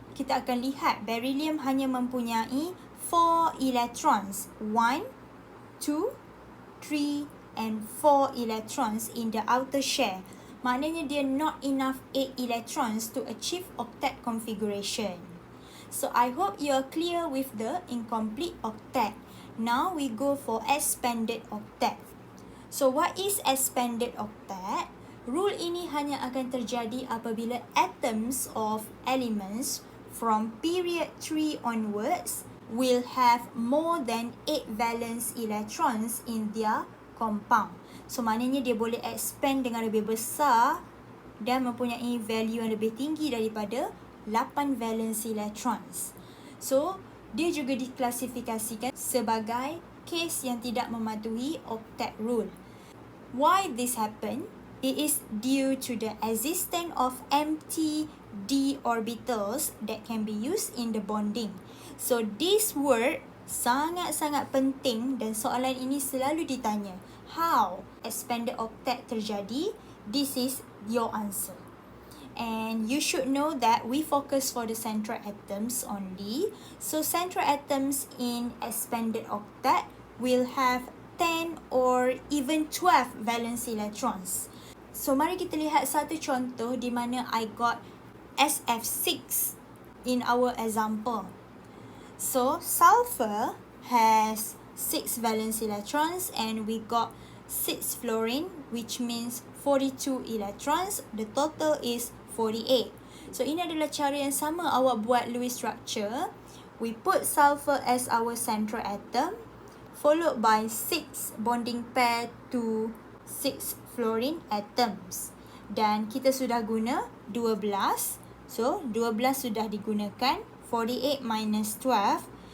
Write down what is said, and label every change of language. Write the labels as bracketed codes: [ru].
[ms] kita akan lihat beryllium hanya mempunyai 4 electrons. [en] 1, 2, 3 and 4 electrons in the outer shell. [ms] Maknanya dia [en] not enough 8 electrons to achieve octet configuration. So I hope you are clear with the incomplete octet. Now we go for expanded octet. So what is expanded octet? Rule [ms] ini hanya akan terjadi apabila [en] atoms of elements from period 3 onwards will have more than 8 valence electrons in their compound. [ms] So maknanya dia boleh expand dengan lebih besar dan mempunyai value yang lebih tinggi daripada 8 valence electrons. So dia juga diklasifikasikan sebagai kes yang tidak mematuhi octet rule. [en] Why this happen? It is due to the existence of empty d orbitals that can be used in the bonding. So this word [ms] sangat-sangat penting dan soalan ini selalu ditanya. [en] How expanded octet [ms] terjadi? [en] This is your answer. And you should know that we focus for the central atoms only. So central atoms in expanded octet will have 10 or even 12 valence electrons. [ms] So mari kita lihat satu contoh di mana [en] I got SF6 in our example. So sulfur has 6 valence electrons and we got 6 fluorine, which means 42 electrons. The total is 48. [ms] So ini adalah cara yang sama awak buat Lewis structure. [en] We put sulfur as our central atom, followed by 6 bonding pair to 6 fluorine atoms. [ms] Dan kita sudah guna 12. So 12 sudah digunakan, 48 minus 12.